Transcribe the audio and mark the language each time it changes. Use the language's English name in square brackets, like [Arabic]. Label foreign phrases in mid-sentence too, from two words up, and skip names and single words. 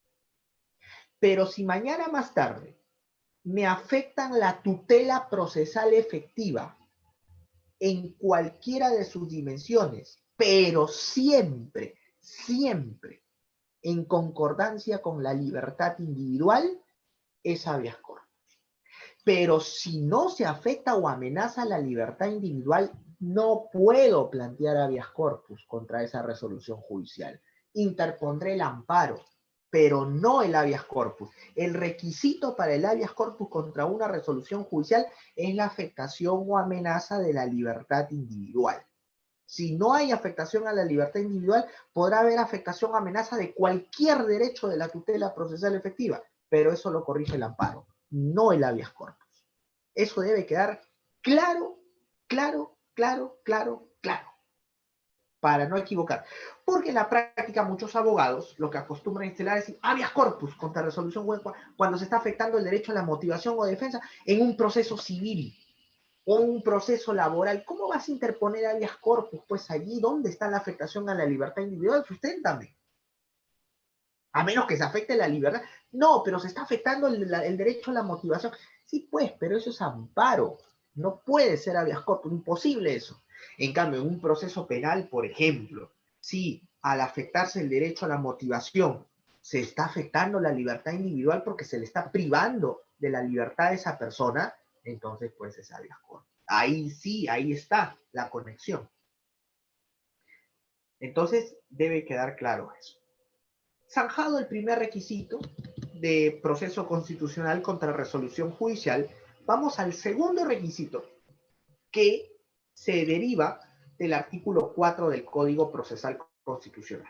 [Spanish] Pero si mañana más tarde me afectan la tutela procesal efectiva en cualquiera de sus dimensiones, pero siempre, siempre en concordancia con la libertad individual, es habeas corpus. Pero si no se afecta o amenaza la libertad individual, no puedo plantear habeas corpus contra esa resolución judicial. Interpondré el amparo, pero no el habeas corpus. El requisito para el habeas corpus contra una resolución judicial es la afectación o amenaza de la libertad individual. Si no hay afectación a la libertad individual, podrá haber afectación o amenaza de cualquier derecho de la tutela procesal efectiva, pero eso lo corrige el amparo, no el habeas corpus. Eso debe quedar claro, claro, claro, claro, claro, para no equivocar. Porque en la práctica muchos abogados lo que acostumbran a instalar es decir habeas corpus contra resolución cuando se está afectando el derecho a la motivación o defensa en un proceso civil o un proceso laboral. ¿Cómo vas a interponer habeas corpus? Pues allí, ¿dónde está la afectación a la libertad individual? Susténtame. A menos que se afecte la libertad. No, pero se está afectando el derecho a la motivación. Sí, pues, pero eso es amparo. No puede ser habeas corpus, imposible eso. En cambio, en un proceso penal, por ejemplo, si al afectarse el derecho a la motivación se está afectando la libertad individual porque se le está privando de la libertad a esa persona, entonces pues es habeas corpus. Ahí sí, ahí está la conexión. Entonces debe quedar claro eso. Zanjado el primer requisito de proceso constitucional contra resolución judicial, vamos al segundo requisito que se deriva del artículo 4 del Código Procesal Constitucional.